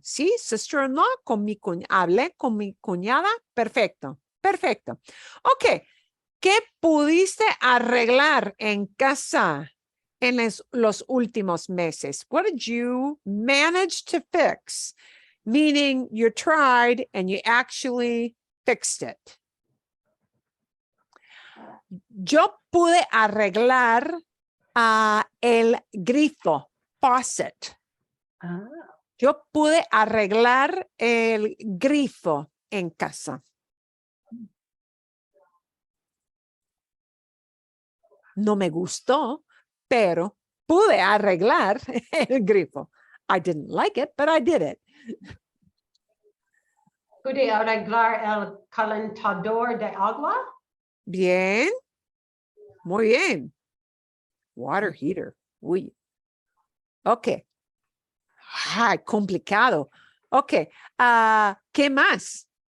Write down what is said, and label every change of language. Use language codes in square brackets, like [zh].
[es] Sí, sister-in-law, hablé con mi cuñada. Perfecto. Perfecto. Ok. ¿Qué pudiste arreglar en casa en los últimos meses? [en] What did you manage to fix? Meaning you tried and you actually fixed it. [es] Yo pude arreglar el grifo, faucet. Yo pude arreglar el grifo en casa. No me gustó, pero pude arreglar el grifo. [en] I didn't like it, but I did it. [es] Pude arreglar el calentador de agua. Bien. Muy bien. [en] Water heater. [es] Uy. Ok. Complicado. Ok. ¿Qué más?